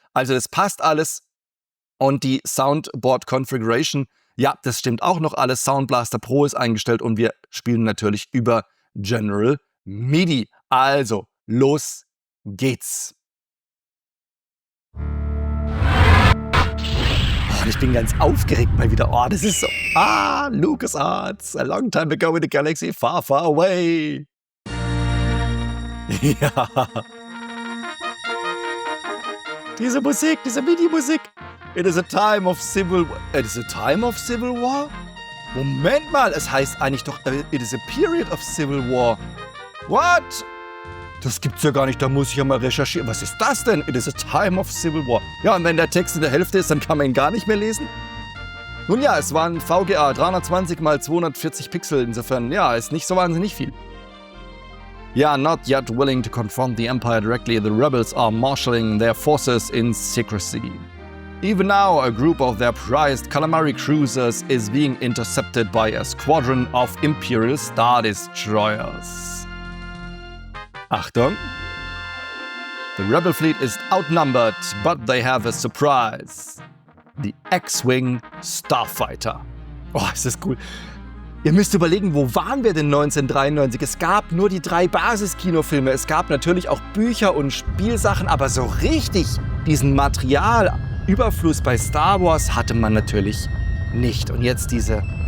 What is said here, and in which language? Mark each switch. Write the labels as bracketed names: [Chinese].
[German] Also das passt alles. Und die Soundboard Configuration, ja, das stimmt auch noch alles. Sound Blaster Pro ist eingestellt und wir spielen natürlich über General MIDI. Also, los geht's. Ich bin ganz aufgeregt mal wieder. Oh, das ist so. LucasArts. [English] A long time ago in a galaxy far, far away. [German] Ja. Diese Musik, diese MIDI-Musik. [English] It is a time of civil war. It is a time of civil war? [German] Moment mal, es heißt eigentlich doch, [English] it is a period of civil war. What? [German] Das gibt's ja gar nicht, da muss ich ja mal recherchieren. Was ist das denn? [English] It is a time of civil war. [German] Ja, und wenn der Text in der Hälfte ist, dann kann man ihn gar nicht mehr lesen? Nun ja, es waren VGA 320 x 240 Pixel, insofern, ja, ist nicht so wahnsinnig viel. [English] Yeah, not yet willing to confront the Empire directly, the rebels are marshalling their forces in secrecy. Even now, a group of their prized Calamari cruisers is being intercepted by a squadron of Imperial Star Destroyers. Achtung! The Rebel fleet is outnumbered, but they have a surprise. [German] The X-Wing Starfighter. Oh, ist das cool. Ihr müsst überlegen, wo waren wir denn 1993? Es gab nur die 3 Basiskinofilme. Es gab natürlich auch Bücher und Spielsachen, aber so richtig diesen Materialüberfluss bei Star Wars hatte man natürlich nicht. Und jetzt diese...